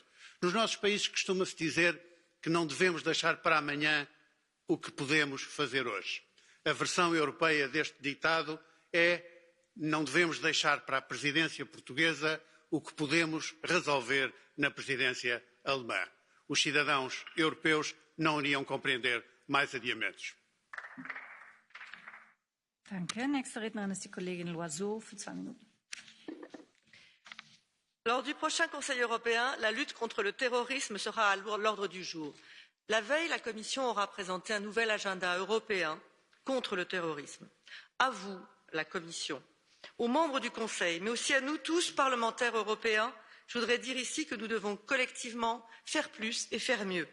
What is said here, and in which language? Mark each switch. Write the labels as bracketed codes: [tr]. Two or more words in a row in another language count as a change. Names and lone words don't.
[pt] Nos nossos países costuma-se dizer que não devemos deixar para amanhã o que podemos fazer hoje. A versão europeia deste ditado é: não devemos deixar para a presidência portuguesa o que podemos resolver na presidência alemã. Os cidadãos europeus não iriam compreender mais adiamentos. [de] Danke. Nächste Rednerin ist die Kollegin Loiseau für 2 Minuten. [fr] Lors du prochain Conseil européen, la lutte contre le terrorisme sera à l'ordre du jour. La veille, la Commission aura présenté un nouvel agenda européen contre le terrorisme. À vous, la Commission, aux membres du Conseil, mais aussi à nous tous, parlementaires européens, je voudrais dire ici que nous devons collectivement faire plus et faire mieux.